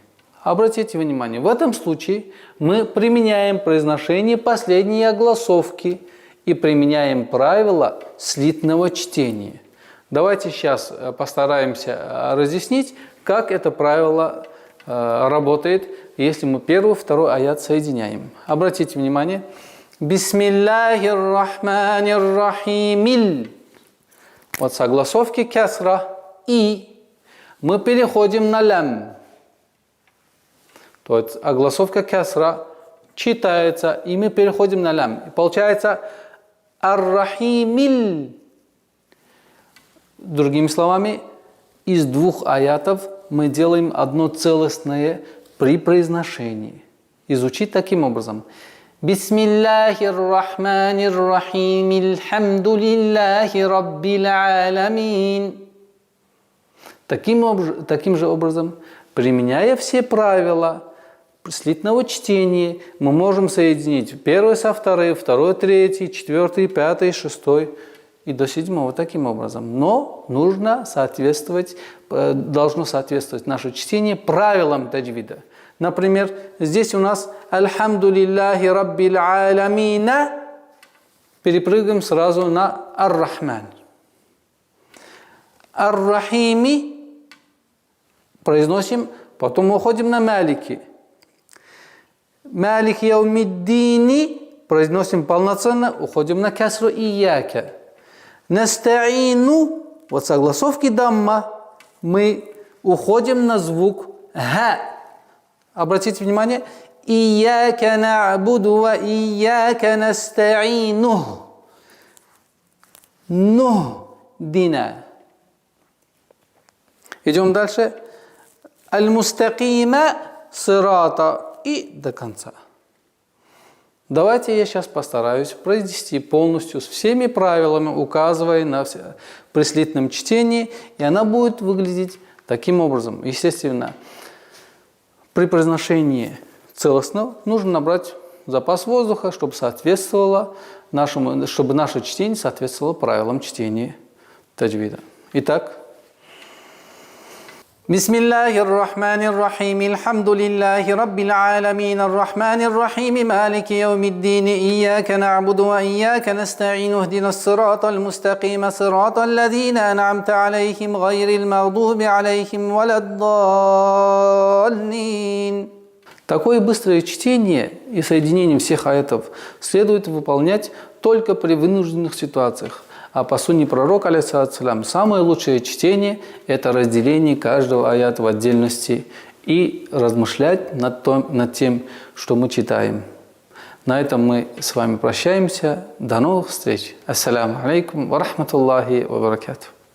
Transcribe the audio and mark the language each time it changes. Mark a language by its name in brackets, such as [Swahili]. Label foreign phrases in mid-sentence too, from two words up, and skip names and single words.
[Russian] Обратите внимание, в этом случае мы применяем произношение последней огласовки и применяем правило слитного чтения. Давайте сейчас постараемся разъяснить, как это правило работает, если мы первый, второй аят соединяем. Обратите внимание. [Arabic] بسم الله الرحمن الرحيم. [Russian] Вот с огласовки кясра и мы переходим на лям. То есть огласовка кясра читается, и мы переходим на лям. И получается ар-рахимиль. Другими словами, из 2 аятов мы делаем одно целостное при произношении. И звучит таким образом. [Arabic] بسم الله الرحمن الرحيم. الحمد لله رب العالمين. [Russian] Таким же образом, применяя все правила слитного чтения, мы можем соединить первый со вторым, второй, третий, 4, 5, 6 и до 7 таким образом. Но должно соответствовать наше чтение правилам таджвида. Например, здесь у нас [Arabic] «الحمد لله رب العالمين». [Russian] Перепрыгаем сразу на «Ар-Рахман». «Ар-Рахими» произносим, потом уходим на «Малики». [Arabic] «مالك يوم الدين» [Russian] произносим полноценно, уходим на «Касру ияка». «Наста'ину» вот с огласовки дамма мы уходим на звук «ха». Обратите внимание, [Arabic] «إياك نعبد وإياك نستعين». «Ну дина». [Russian] Идем дальше. [Arabic] «المستقيم صراط» [Russian] и до конца. Давайте я сейчас постараюсь произнести полностью с всеми правилами, указывая на при слитном чтении, и она будет выглядеть таким образом. Естественно, при произношении целостно нужно набрать запас воздуха, чтобы наше чтение соответствовало правилам чтения таджвида. Итак, [Arabic] بسم الله الرحمن الرحيم. الحمد لله رب العالمين. الرحمن الرحيم مالك يوم الدين إياك نعبد وإياك نستعين. اهدنا الصراط المستقيم صراط الذين أنعمت عليهم. غير المغضوب عليهم ولا الضالين. [Russian] Такое быстрое чтение и соединение всех аятов следует выполнять только при вынужденных ситуациях. А по сунне пророка, алейхиссалям, самое лучшее чтение – это разделение каждого аята в отдельности и размышлять над тем, что мы читаем. На этом мы с вами прощаемся. До новых встреч. [Arabic] السلام عليكم ورحمة الله وبركاته.